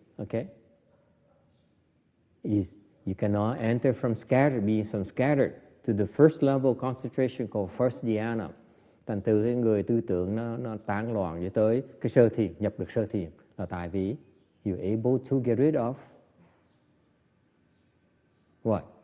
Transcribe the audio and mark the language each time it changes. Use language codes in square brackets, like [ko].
[en] Okay? You cannot enter from scattered, being from scattered to the first level concentration called first dhyana. [vi] Thành từ cái người tư tưởng nó tán loạn cho tới cái sơ thiền, nhập được sơ thiền là tại vì [en] you're able to get rid of what?